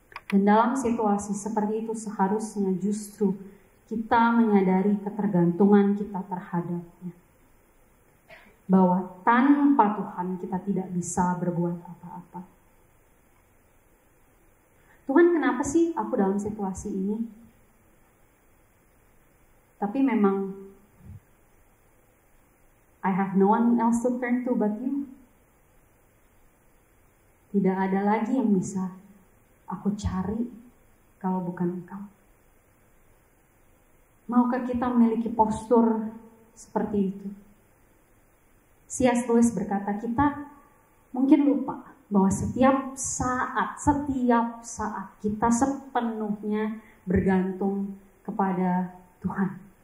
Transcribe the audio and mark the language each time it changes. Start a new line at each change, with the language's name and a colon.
Indonesian: Dan dalam situasi seperti itu seharusnya justru kita menyadari ketergantungan kita terhadapnya. Bahwa tanpa Tuhan kita tidak bisa berbuat apa-apa. Tuhan, kenapa sih aku dalam situasi ini? Tapi memang
English: I have no one else to turn to but you.
Indonesian: Tidak ada lagi yang bisa aku cari kalau bukan Engkau. Maukah kita memiliki postur seperti itu? C.S. Lewis berkata, kita mungkin lupa bahwa setiap saat kita sepenuhnya bergantung kepada Tuhan.